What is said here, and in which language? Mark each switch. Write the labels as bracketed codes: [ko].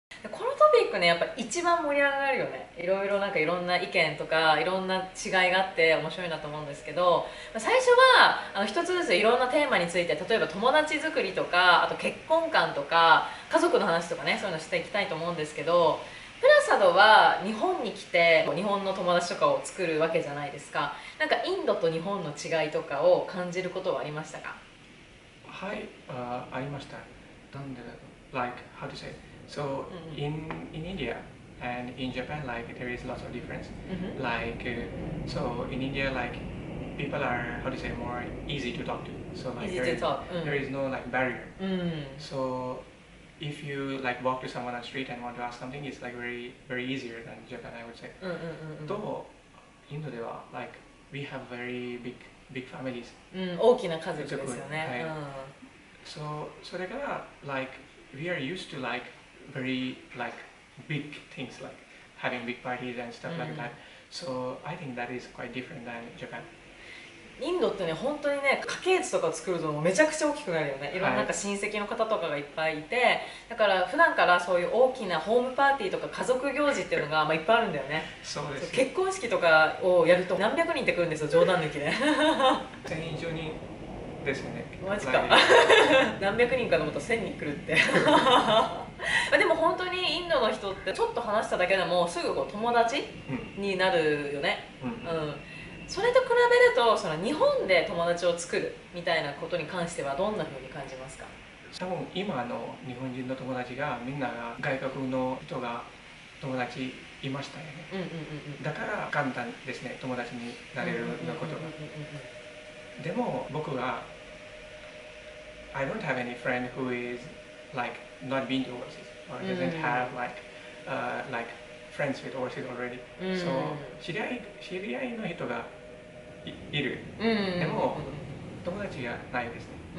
[ja] このトピックね、やっぱ一番盛り上がるよね。いろいろなんかいろんな意見とかいろんな違いがあって面白いなと思うんですけど、最初は一つずついろんなテーマについて、例えば友達作りとか、あと結婚観とか家族の話とかね、そういうのしていきたいと思うんですけど、プラサドは日本に来て日本の友達とかを作るわけじゃないですか。なんかインドと日本の違いとかを感じることはありましたか？はい、ありました。なんで、 [en] like how to say? So in India and in Japan, like there is lots of difference. Like so in India, like people are how to say more easy to talk to. So like Easy to talk. there is no like barrier. So if you like walk to someone on the street and want to ask something, it's like very easier than Japan, I would say. [ja] とインドでは [en] like we have very big families. [ja] 大きな家族ですよね。 [en] So [ja] それから [en] like we are used to like very like big things like having big parties and stuff like that. So I think that is quite different than Japan. [ja] インドってね、本当にね、家系図とか作るとめちゃくちゃ大きくなるよね。いろんななんか親戚の方とかがいっぱいいて、だから普段からそういう大きなホームパーティーとか家族行事っていうのがいっぱいあるんだよね。そうです。結婚式とかをやると何百人って来るんですよ、冗談抜きで。 1000人以上にですよね。マジか。何百人かと思ったら1000人来るって。でも本当にインドの人ってちょっと話しただけでもすぐこう友達になるよね。それと比べるとその日本で友達を作るみたいなことに関してはどんな風に感じますか？多分今の日本人の友達がみんなが外国の人が友達いましたよね。だから簡単ですね、友達になれるのことが。でも僕は [en] I don't have any friend who is like not been to overseas or doesn't have like friends with overseas already. So [ja] 知り合いの人がいる。でも友達がないですね。